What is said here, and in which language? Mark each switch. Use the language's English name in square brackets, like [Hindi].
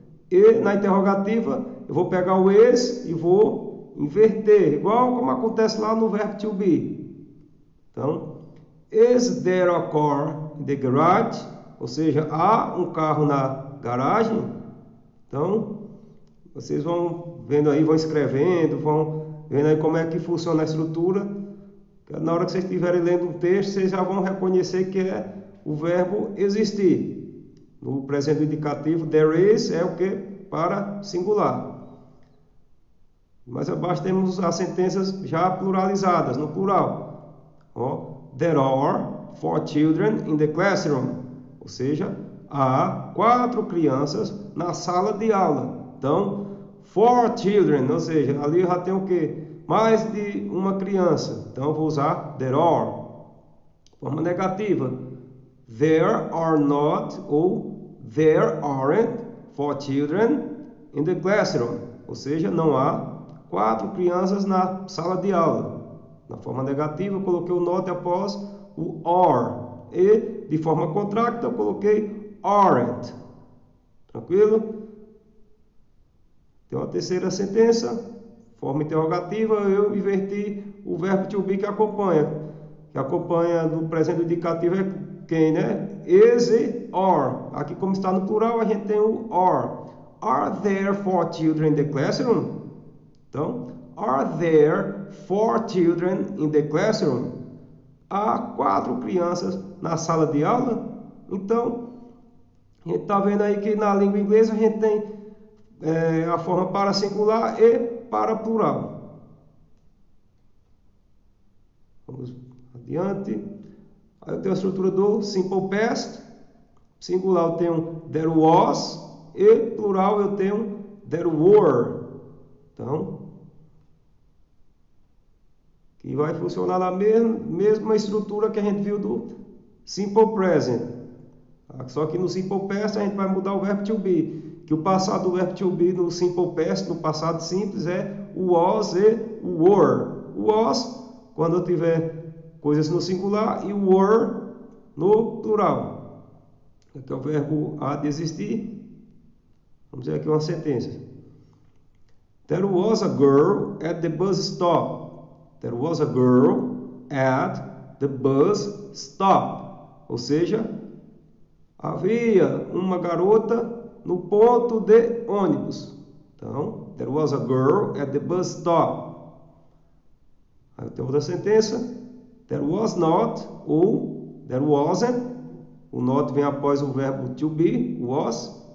[Portuguese] E na interrogativa, eu vou pegar o is e vou inverter, igual como acontece lá no verbo to be. [English] Então, is there a car in the garage? [Portuguese] Ou seja, há um carro na garagem? Então, vocês vão vendo aí, vão escrevendo, vão vendo aí como é que funciona a estrutura. Na hora que vocês estiverem lendo um texto, vocês já vão reconhecer que é o verbo existir. No presente indicativo, there is é o que? Para singular. Mais abaixo temos as sentenças já pluralizadas, no plural. [English] There are 4 children in the classroom. [Portuguese] Ou seja, há 4 crianças na sala de aula. Então, 4 children, ou seja, ali eu já tenho o quê? Mais de uma criança. Então, eu vou usar there are. Forma negativa. [English] There are not ou there aren't 4 children in the classroom. [Portuguese] Ou seja, não há 4 crianças na sala de aula. Na forma negativa, eu coloquei o not após o are. E, de forma contracta, eu coloquei aren't. Tranquilo? Tem uma terceira sentença. Forma interrogativa, eu inverti o verbo to be que acompanha. Que acompanha no presente indicativo é quem, né? Is e are. Aqui, como está no plural, a gente tem o are. [English] Are there 4 children in the classroom? Então, are there 4 children in the classroom? [Portuguese] Há 4 crianças na sala de aula? Então, a gente está vendo aí que na língua inglesa a gente tem a forma para singular e para plural. Vamos adiante. Aí eu tenho a estrutura do simple past. Singular eu tenho there was e plural eu tenho there were. Então, que vai funcionar na mesma estrutura que a gente viu do simple present. Só que no simple past a gente vai mudar o verbo to be. Que o passado do verbo to be no simple past, no passado simples, é o was e o were. O was, quando eu tiver coisas no singular, e o were no plural. Aqui é o verbo há de existir. Vamos ver aqui uma sentença. [English] There was a girl at the bus stop. There was a girl at the bus stop. [Portuguese] Ou seja, havia uma garota no ponto de ônibus. [English] Então, there was a girl at the bus stop. [Portuguese] Aí tem outra sentença. [English] There was not ou there wasn't. [Portuguese] O not vem após o verbo to be, [English] was.